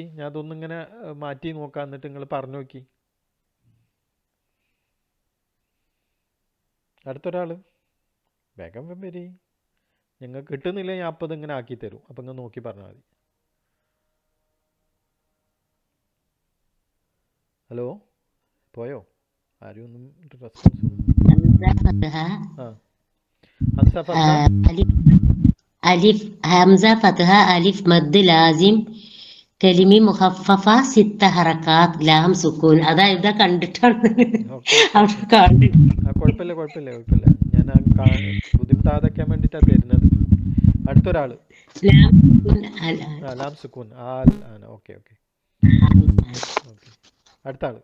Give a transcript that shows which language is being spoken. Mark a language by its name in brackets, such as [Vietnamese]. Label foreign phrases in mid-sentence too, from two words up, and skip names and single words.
[Malayalam] ഞാൻ അതൊന്നും ഇങ്ങനെ മാറ്റി നോക്കാം. എന്നിട്ട് നിങ്ങൾ പറഞ്ഞു നോക്കി. അടുത്തൊരാൾ വേഗം വരി. നിങ്ങൾക്ക് കിട്ടുന്നില്ല, ഞാൻ അപ്പം ഇതിങ്ങനെ ആക്കി തരും. അപ്പം നിങ്ങൾ നോക്കി പറഞ്ഞാൽ മതി. ഹലോ, പോയോ? ആരും ഒന്നും റെസ്പോൺസ്. [Arabic] ألف همزة فتحة ألف مد لازم كلمة مخففة ست حركات لام سكون. [Malayalam] ഇതാ കണ്ടിട്ടാണ്. കുഴപ്പമില്ല. ഞാൻ ബുദ്ധിമുട്ടാതാക്കാൻ വേണ്ടിയിട്ടാണ് തരുന്നത്. അടുത്തൊരാള് [Arabic] لام سكون. [Malayalam] ഓക്കെ. അടുത്ത ആള്